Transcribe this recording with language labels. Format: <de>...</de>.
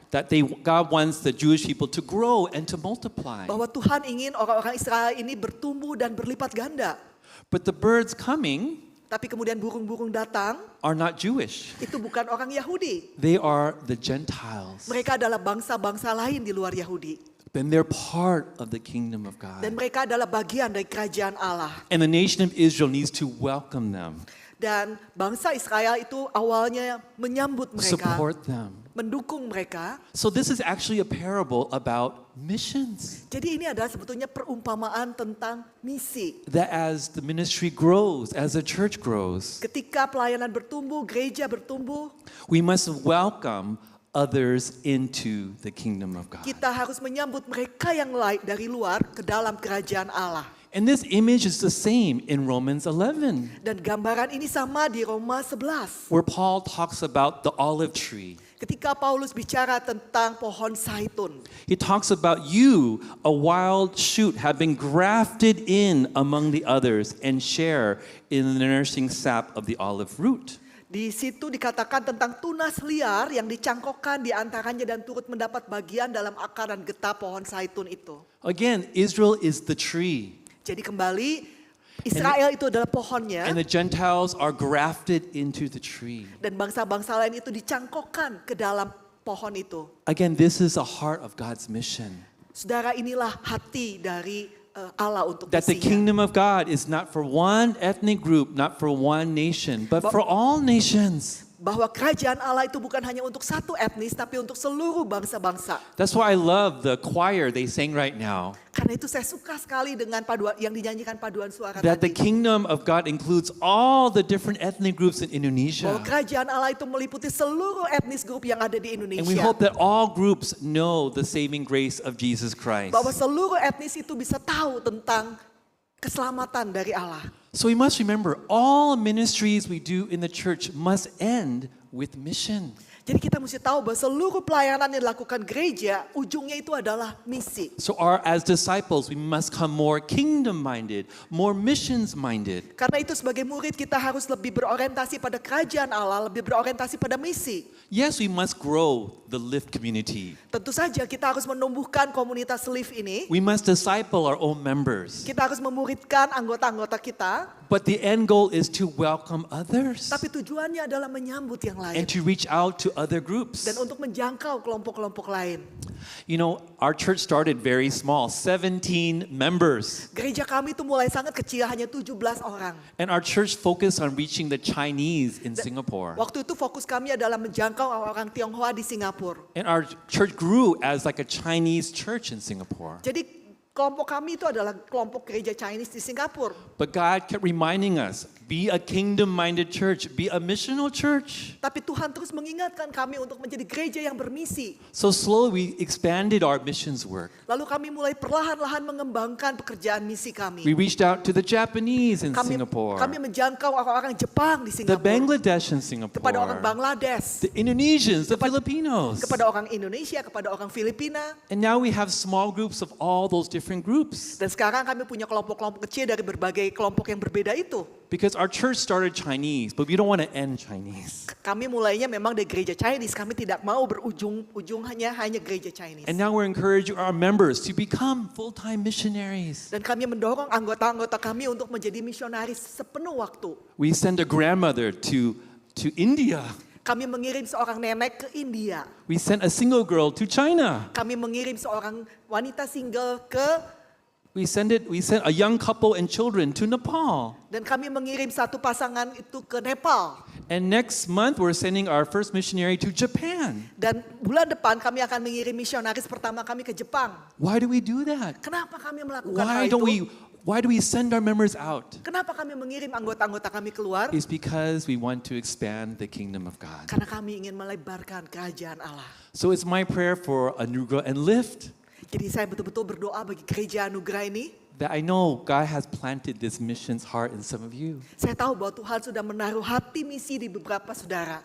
<en>That God wants the Jewish people to grow and to multiply.</en> <id>Bahwa Tuhan ingin orang-orang Israel ini bertumbuh dan berlipat ganda.</id> <en>But the birds coming</en> <id>Tapi kemudian burung-burung datang,</id> <en>are not Jewish.</en> <id>itu bukan orang Yahudi.</id> <en>They are the Gentiles.</en> <id>Mereka adalah bangsa-bangsa lain di luar Yahudi.</id> <en>Then they're part of the kingdom of God.</en> <id>Dan mereka adalah bagian dari kerajaan Allah.</id> <en>And the nation of Israel needs to welcome them,</en> <id>Dan bangsa Israel itu awalnya menyambut mereka,</id> <en>support them.</en> <id>mendukung mereka.</id> <en>So this is actually a parable about missions.</en> <id>Jadi ini adalah sebetulnya perumpamaan tentang misi.</id> <en>That as the ministry grows, as the church grows,</en> <id>Ketika pelayanan bertumbuh, gereja bertumbuh,</id> <en>we must welcome others into the kingdom of God.</en> <id>kita harus menyambut mereka yang lain dari luar ke dalam kerajaan Allah.</id> <en>And this image is the same in Romans 11,</en> <id>Dan gambaran ini sama di Roma 11.</id> <en>where Paul talks about the olive tree.</en> <id>Ketika Paulus bicara tentang pohon zaitun,</id> <en>He talks about you, a wild shoot, have been grafted in among the others and share in the nourishing sap of the olive root.</en> <id>di situ dikatakan tentang tunas liar yang dicangkokkan di antaranya dan turut mendapat bagian dalam akar dan getah pohon zaitun itu.</id> <en>Again, Israel is the tree,</en> <id>Jadi kembali, Israel itu adalah pohonnya</id> <en>and the Gentiles are grafted into the tree.</en> <id>dan bangsa-bangsa lain itu dicangkokkan ke dalam pohon itu.</id> <en>Again, this is the heart of God's mission.</en> <id>Saudara, inilah hati dari Allah untuk</id> <en>That the</en> <id>misinya.</id> <en>kingdom of God is not for one ethnic group, not for one nation, but for all nations.</en> <id>Bahwa kerajaan Allah itu bukan hanya untuk satu etnis, tapi untuk seluruh bangsa-bangsa.</id> <en>That's why I love the choir they sang right now.</en> <id>Karena itu saya suka sekali dengan paduan yang dinyanyikan paduan suara</id> <en>That the</en> <id>tadi.</id> <en>kingdom of God includes all the different ethnic groups in Indonesia.</en> <id>Bahwa kerajaan Allah itu meliputi seluruh etnis grup yang ada di</id> <en>And we</en> <id>Indonesia.</id> <en>hope that all groups know the saving grace of Jesus Christ.</en> <id>Bahwa seluruh etnis itu bisa tahu tentang keselamatan dari Allah.</id> <en>So we must remember all ministries we do in the church must end with mission.</en> <id>Jadi kita mesti tahu bahwa seluruh pelayanan yang dilakukan gereja, ujungnya itu adalah misi.</id> <en>So as disciples, we must come more kingdom-minded, more missions-minded.</en> <id>Karena itu sebagai murid kita harus lebih berorientasi pada kerajaan Allah, lebih berorientasi pada misi.</id> <en>Yes, we must grow the Lift community.</en> <id>Tentu saja kita harus menumbuhkan komunitas Lift ini.</id> <en>We must disciple our own members.</en> <id>Kita harus memuridkan anggota-anggota kita.</id> <en>But the end goal is to welcome others</en> <id>Tapi tujuannya adalah menyambut yang lain.</id> <en>and to reach out to other groups.</en> <id>Dan untuk menjangkau kelompok-kelompok lain.</id> <en>You know, our church started very small, 17 members.</en> <id>Gereja kami itu mulai sangat kecil, hanya 17 orang.</id> <en>And our church focused on reaching the Chinese in Singapore.</en> <id>Waktu itu fokus kami adalah menjangkau orang Tionghoa di Singapura.</id> <en>And our church grew as like a Chinese church in Singapore.</en> <id>Jadi kelompok kami itu adalah kelompok gereja Chinese di Singapura.</id> <en>But God kept reminding us, be a kingdom-minded church, be a missional church.</en> <id>Tapi Tuhan terus mengingatkan kami untuk menjadi gereja yang bermisi.</id> <en>So slowly we expanded our missions work.</en> <id>Lalu kami mulai perlahan-lahan mengembangkan pekerjaan misi kami.</id> <en>reached out to the Japanese in</en> <id>Kami</id> <en>Singapore,</en> <id>menjangkau orang-orang Jepang di</id> <en>the Bangladesh in</en> <id>Kepada orang</id> <en>Singapore,</en> <id>Bangladesh.</id> <en>the Indonesians, the Filipinos.</en> <id>Kepada orang Indonesia, kepada orang Filipina.</id> <en>And now we have small groups of all those different groups.</en> <id>Dan sekarang kami punya kelompok-kelompok kecil dari berbagai kelompok yang berbeda itu.</id> <en>Because our church started Chinese, but we don't want to end Chinese.</en> <id>Kami mulainya memang dari gereja Chinese. Kami tidak mau berujung hanya gereja Chinese.</id> <en>And now we're encouraging our members to become full-time missionaries.</en> <id>Dan kami mendorong anggota-anggota kami untuk menjadi misionaris sepenuh waktu.</id> <en>We send a grandmother to India.</en> <id>Kami mengirim seorang nenek ke India.</id> <en>We sent a single girl to China.</en> <id>Kami mengirim seorang wanita single ke</id> <en>We sent a young couple and children to Nepal.</en> <id>dan kami mengirim satu pasangan itu ke Nepal.</id> <en>And next month we're sending our first missionary to Japan.</en> <id>Dan bulan depan kami akan mengirim misionaris pertama kami ke Jepang.</id> <en>Why do we do that?</en> <id>Kenapa kami melakukan hal itu?</id> <en>Why do we send our members out?</en> <id>Kenapa kami mengirim anggota-anggota kami keluar?</id> <en>It's because we want to expand the kingdom of God.</en> <id>Karena kami ingin melebarkan kerajaan Allah.</id> <en>So it's my prayer for Anugerah and Lift</en> <id>Jadi saya betul-betul berdoa bagi gereja Anugerah ini.</id> <en>that I know God has planted this missions heart in some of you</en> <id>Saya tahu bahwa Tuhan sudah menaruh hati misi di beberapa saudara.</id>